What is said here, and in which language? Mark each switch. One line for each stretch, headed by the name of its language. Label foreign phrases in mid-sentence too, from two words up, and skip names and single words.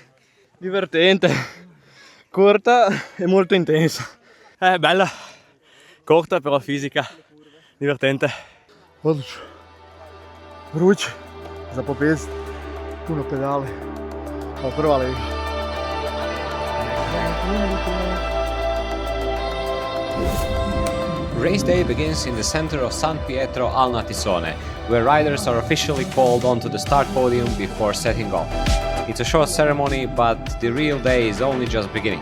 Italian: Divertente, corta e molto intensa. Bella, corta però fisica, divertente.
Croatian: Odlično. Vruće, za popest, puno pedale, ali prva lega.
English: Race day begins in the center of San Pietro al Natisone, where riders are officially called onto the start podium before setting off. It's a short ceremony, but the real day is only just beginning.